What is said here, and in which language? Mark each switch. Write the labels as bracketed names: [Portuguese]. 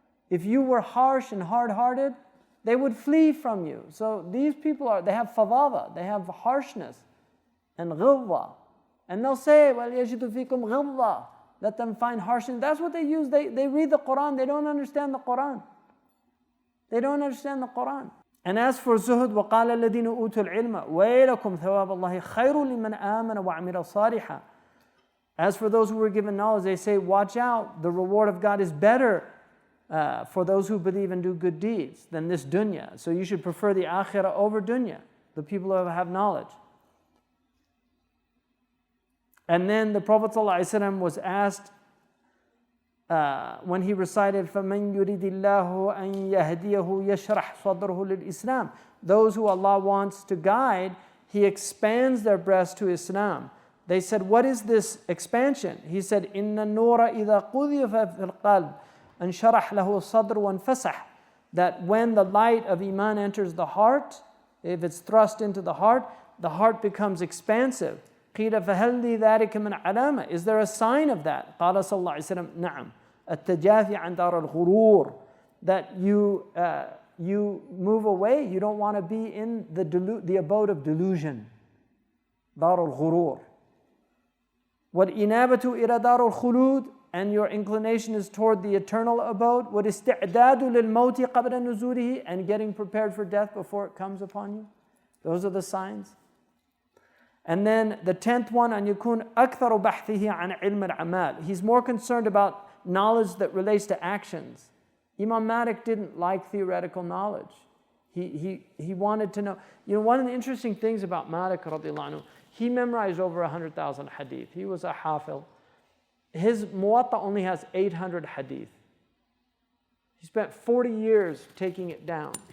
[English] If you were harsh and hard-hearted, they would flee from you. So these people they have fadada, they have harshness and ghilza. And they'll say, well, [Arabic] يَجِدُ فِيكُمْ غِلظَةً, [English] let them find harshness. That's what they use. They read the Quran, they don't understand the Quran. They don't understand the Quran. And as for zuhud, [Arabic] وَقَالَ الَّذِينَ أُوتُوا الْعِلْمَ وَيْلَكُمْ ثَوَابَ اللَّهِ خَيْرٌ لِمَنْ آمَنَ وَعَمِلَ صَالِحًا. [English] As for those who were given knowledge, they say, watch out, the reward of God is better for those who believe and do good deeds than this dunya. So you should prefer the akhirah over dunya, the people who have knowledge. And then the Prophet ﷺ was asked when he recited [Arabic] فَمَنْ يُرِدِ اللَّهُ أَنْ يَهْدِيَهُ يَشْرَحْ صَدْرُهُ لِلْإِسْلَامِ. [English] Those who Allah wants to guide, He expands their breast to Islam. They said, what is this expansion? He said, [Arabic] إِنَّ النُّورَ إِذَا قُذِفَ فِي الْقَلْبِ أَنْشَرَحْ لَهُ الصَّدْرُ وَانْفَسَحْ. [English] That when the light of Iman enters the heart, if it's thrust into the heart becomes expansive. [Arabic] قِيلَ فَهَلْ لِي ذَلِكَ مِنْ عَلَامَةٍ. [English] Is there a sign of that? [Arabic] قال صلى الله عليه وسلم نعم التجافي عن دار الغرور. [English] That you move away, you don't want to be in the abode of delusion. [Arabic] دار الغرور. وَالْإِنَابَةُ إِلَى دار الخلود. [English] And your inclination is toward the eternal abode. [Arabic] وَالْإِسْتِعْدَادُ لِلْمَوْتِ قَبْلَ نُزُولِهِ. [English] And getting prepared for death before it comes upon you. Those are the signs. And then the 10th one, [Arabic] أن يكون أكثر بحثه عن علم الأعمال. [English] He's more concerned about knowledge that relates to actions. Imam Malik didn't like theoretical knowledge. He wanted to know. You know, one of the interesting things about Malik radiallahu anhu, he memorized over 100,000 hadith. He was a hafil. His Muwatta only has 800 hadith. He spent 40 years taking it down.